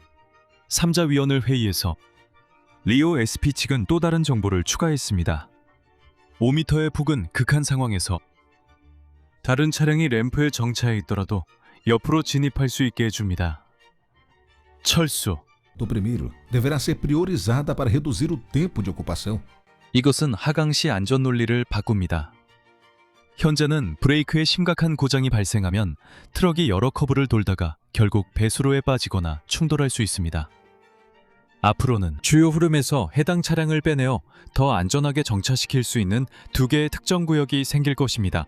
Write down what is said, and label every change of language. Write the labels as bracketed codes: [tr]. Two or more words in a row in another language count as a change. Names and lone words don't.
[ko] 3자위원회 회의에서 리오 SP 측은 또 다른 정보를 추가했습니다. 5m의 폭은 극한 상황에서 다른 차량이 램프에 정차해 있더라도 옆으로 진입할 수 있게 해줍니다. 철수 [pt] do primeiro deverá ser priorizada para reduzir o tempo de ocupação. [ko] 이것은 하강시 안전 논리를 바꿉니다. 현재는 브레이크에 심각한 고장이 발생하면 트럭이 여러 커브를 돌다가 결국 배수로에 빠지거나 충돌할 수 있습니다. 앞으로는 주요 흐름에서 해당 차량을 빼내어 더 안전하게 정차시킬 수 있는 2개의 특정 구역이 생길 것입니다.